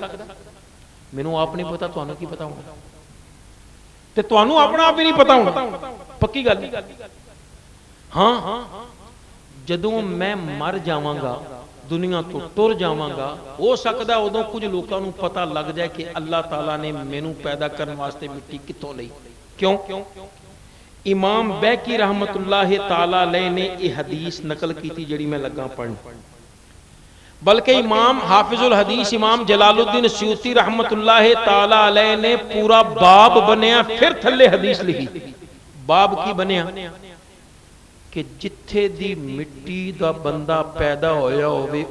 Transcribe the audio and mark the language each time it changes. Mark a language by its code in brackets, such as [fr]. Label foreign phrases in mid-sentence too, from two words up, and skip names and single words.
[pa] مینوں آپ نہیں پتہ، تہانوں کی پتہ ہوگا؟ تے تہانوں اپنا آپ ہی نہیں پتہ ہوگا، پکی گل. ہاں، جدوں میں مر جاواں گا، دنیا تو ٹر جاواں گا، ہو سکدا اودوں کجھ لوگوں کو پتہ لگ جائے کہ اللہ تعالیٰ نے مینوں پیدا کرنے واسطے مٹی کتھوں لئی. کیوں؟ امام بیکی [ar] رحمۃ اللہ تعالیٰ علیہ [ur] نے یہ حدیث نقل کی تھی [pa] جہڑی میں لگا پڑھن، بلکہ امام حافظ الحدیث امام جلال الدین سیوطی [ar] رحمۃ اللہ تعالیٰ علیہ [pa] نے پورا باب بنیا، فیر تھلے حدیث لکھی. باب کی بنیا کہ جتھے دی مٹی دا بندہ پیدا ہویا ہووے